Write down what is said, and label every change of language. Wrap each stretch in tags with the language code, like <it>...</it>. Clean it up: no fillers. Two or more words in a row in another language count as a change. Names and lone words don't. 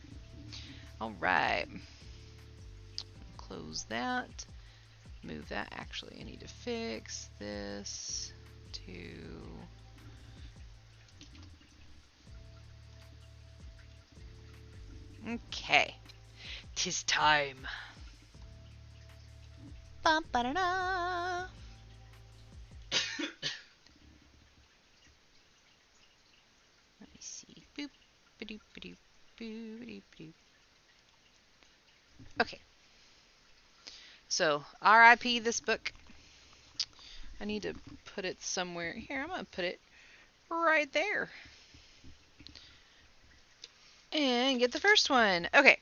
<en>Alright. Close that. Move that. Actually, I need to fix this to... Okay. 'Tis time. Ba-ba-da-da. Let me see. Boop, ba-doop, ba-doop, boop, ba-doop, ba-doop. Okay. So, RIP this book. I need to put it somewhere. Here, I'm going to put it right there. And get the first one. Okay.</en>